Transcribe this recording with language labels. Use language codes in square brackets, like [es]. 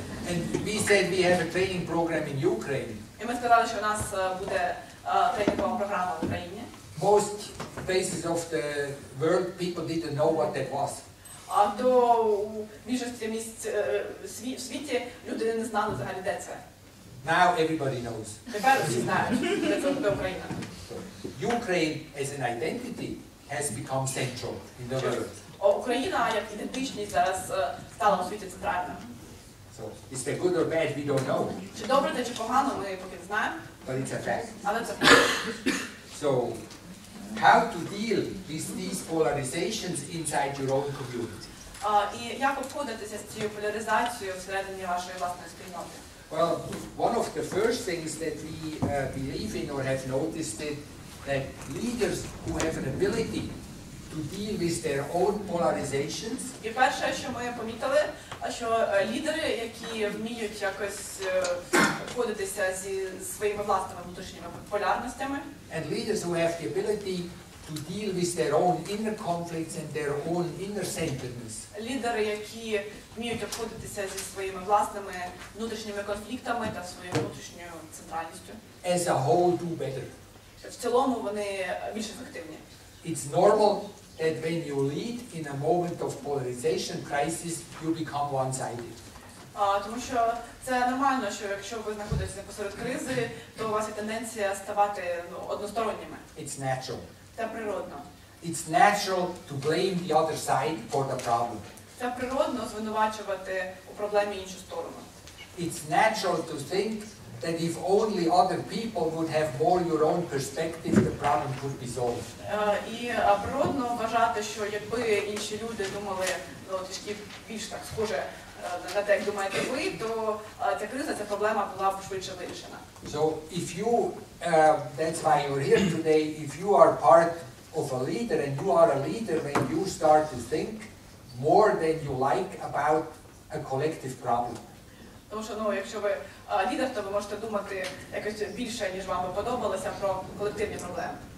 [en] and we said we have a training program in Ukraine. [uk] І ми сказали, що у нас буде тренінгова програма в Україні. [en] Most places of the world, people didn't know what that was. [uk] До у більшості місць в світі люди не знали взагалі, де це. [en] Now everybody knows. [uk] Тепер всі знають, де це буде Україна. [en] Ukraine as an identity has become central in the world. [uk] Україна як ідентичність зараз стала у світі центральною. [en] So, is that good or bad? We don't know. [uk] Чи добре це, чи погано, ми поки не знаємо. [en] But it's a fact. [uk] Але це факт. [en] So, how to deal with these polarizations inside your own community? [uk] І як обходитися з цією поляризацією всередині вашої власної спільноти? [en] Well, one of the first things that we believe in or have noticed is that leaders who have an ability to deal with their own polarizations. [uk] І перше, що ми помітили, що лідери, які вміють якось обходитися зі своїми власними внутрішніми полярностями, [en] And leaders who have the ability to deal with their own inner conflicts and their own inner centeredness. [uk] Лідери, які вміють обходитися зі своїми власними внутрішніми конфліктами та своєю внутрішньою центральністю. [en] As a whole do better. [uk] В цілому вони більш ефективні. [en] It's normal that when you lead in a moment of polarization crisis, you become one-sided. [uk] Тому що це нормально, що якщо ви знаходитеся посеред кризи, то у вас є тенденція ставати односторонніми. [en] It's natural. [uk] Це природно. [en] It's natural to blame the other side for the problem. [uk] Це природно звинувачувати у проблемі іншу сторону. [en] It's natural to think that if only other people would have more your own perspective, the problem could be solved. [uk] І природно вважати, що якби інші люди думали трішки більш так схоже на те, як думаєте ви, то ця криза, ця проблема була б швидше вирішена. [en] So if you, that's why you're here today, if you are part of a leader and you are a leader when you start to think more than you like about a collective problem. [uk] Тому що, ну, якщо ви лідер, то ви можете думати якось більше, ніж вам би подобалося, про колективні проблеми.